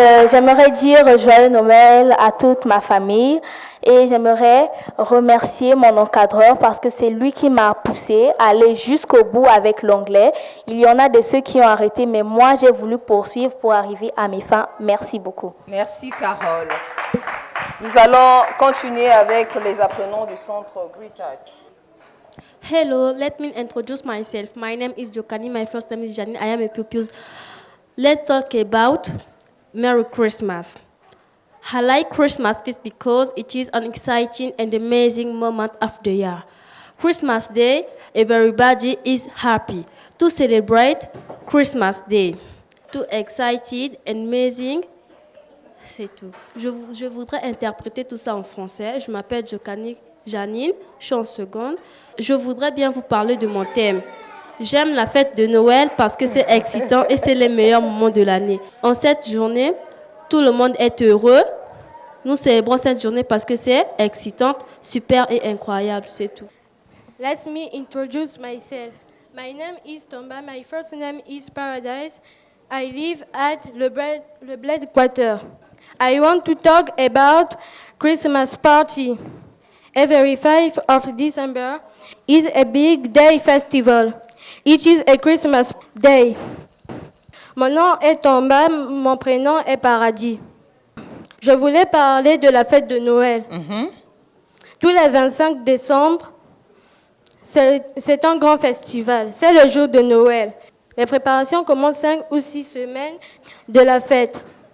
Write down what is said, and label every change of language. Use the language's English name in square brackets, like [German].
[French] J'aimerais dire joyeux Noël à toute ma famille et j'aimerais remercier mon encadreur parce que c'est lui qui m'a poussé à aller jusqu'au bout avec l'anglais. Il y en a de ceux qui ont arrêté, mais moi j'ai voulu poursuivre pour arriver à mes fins. Merci beaucoup. Merci Carole. Nous allons continuer avec les apprenants du centre Gruitite. [English] Hello, let me introduce myself. My name is Jokani. My first name is Janine. I am a pupil. Let's talk about Merry Christmas. I like Christmas feast because it is an exciting and amazing moment of the year. Christmas Day, everybody is happy to celebrate Christmas Day. Too excited and amazing. [French] C'est tout. Je voudrais interpréter tout ça en français. Je m'appelle Jokani Janine, je suis en seconde. Je voudrais bien vous parler de mon thème. J'aime la fête de Noël parce que c'est excitant et c'est le meilleur moment de l'année. En cette journée, tout le monde est heureux. Nous célébrons cette journée parce que c'est excitant, super et incroyable, c'est tout. [English] Let me introduce myself. My name is Tomba. My first name is Paradise. I live at Le Bled Quarter. I want to talk about Christmas party. Every 5th of December is a big day festival. It is a Christmas day. [French] Mon nom est Tomba, mon prénom est Paradis. Je voulais parler de la fête de Noël. Tous les 25 décembre, c'est un grand festival. C'est le jour de Noël. Les préparations commencent 5 ou 6 semaines de la fête.